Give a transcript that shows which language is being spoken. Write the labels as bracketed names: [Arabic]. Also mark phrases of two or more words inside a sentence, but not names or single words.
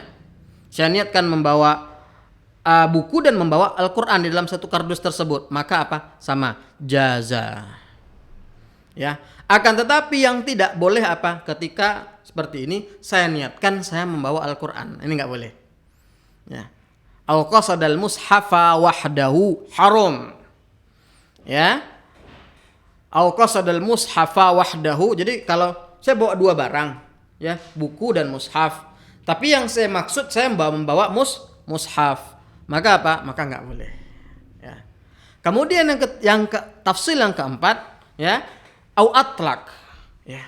[Indonesian] Saya niatkan membawa buku dan membawa Al-Qur'an di dalam satu kardus tersebut. Maka apa? Sama, jaza. Ya. Akan tetapi yang tidak boleh apa? Ketika seperti ini saya niatkan saya membawa Al-Qur'an. Ini enggak boleh. Ya. [Arabic] أو قصد المصحف وحده حرام. [Indonesian] Ya. [Arabic] أو قصد المصحف وحده. [Indonesian] Jadi kalau saya bawa dua barang, ya, buku dan mushaf. Tapi yang saya maksud saya membawa mushaf. Maka apa? Maka enggak boleh. Ya. Kemudian tafsir yang keempat, ya, [Arabic] أو أطلق. [Indonesian] Ya.